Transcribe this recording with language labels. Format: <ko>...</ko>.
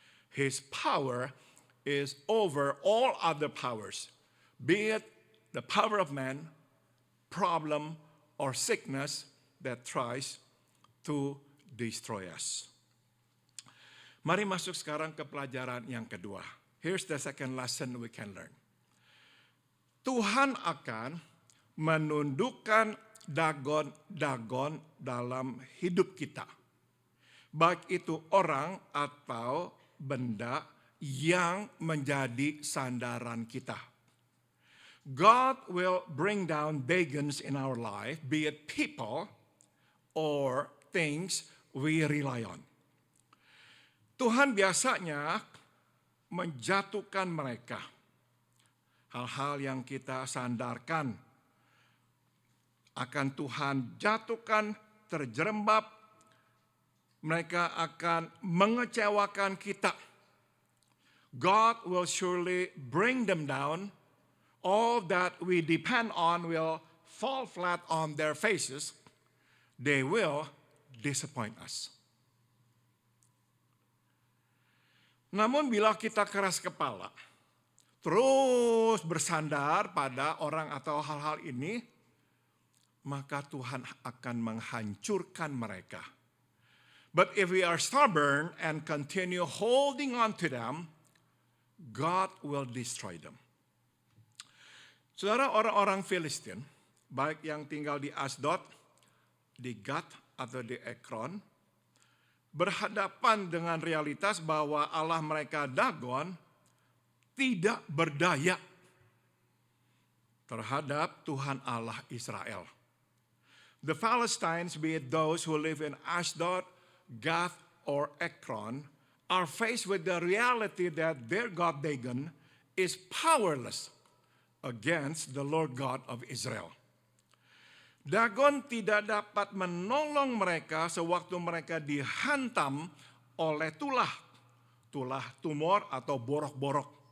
<en>His power is over all other powers, be it the power of man, problem, or sickness that tries to destroy us.</en> <id>Mari masuk sekarang ke pelajaran yang kedua.</id> <en>Here's the second lesson we can learn.</en> <id>Tuhan akan menundukkan dagon-dagon dalam hidup kita. Baik itu orang atau benda yang menjadi sandaran kita.</id> <en>God will bring down dagons in our life, be it people or things we rely on.</en> <id>Tuhan biasanya menjatuhkan mereka. Hal-hal yang kita sandarkan akan Tuhan jatuhkan, terjerembab. Mereka akan mengecewakan kita.</id> <en>God will surely bring them down. All that we depend on will fall flat on their faces. They will disappoint us.</en> <id>Namun bila kita keras kepala, terus bersandar pada orang atau hal-hal ini, maka Tuhan akan menghancurkan mereka.</id> <en>But if we are stubborn and continue holding on to them, God will destroy them.</en> <id>Saudara, orang-orang Filistin, baik yang tinggal di Asdod, di Gat atau di Ekron, berhadapan dengan realitas bahwa Allah mereka Dagon tidak berdaya terhadap Tuhan Allah Israel.</id> <en>The Philistines, be it those who live in Ashdod, Gath, or Ekron, are faced with the reality that their God Dagon is powerless against the Lord God of Israel.</en> <id>Dagon tidak dapat menolong mereka sewaktu mereka dihantam oleh tulah tumor atau borok-borok.</id>